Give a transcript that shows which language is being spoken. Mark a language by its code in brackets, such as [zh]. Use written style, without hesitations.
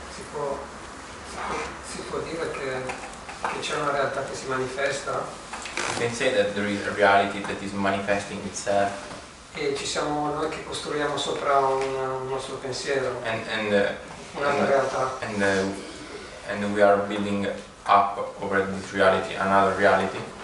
[it] si può dire che c'è una realtà che si manifesta. [en] You can say that there is a reality that is manifesting itself. [it] E ci siamo noi che costruiamo sopra un nostro pensiero, un'altra realtà. [en] And we are building up over this reality, another reality.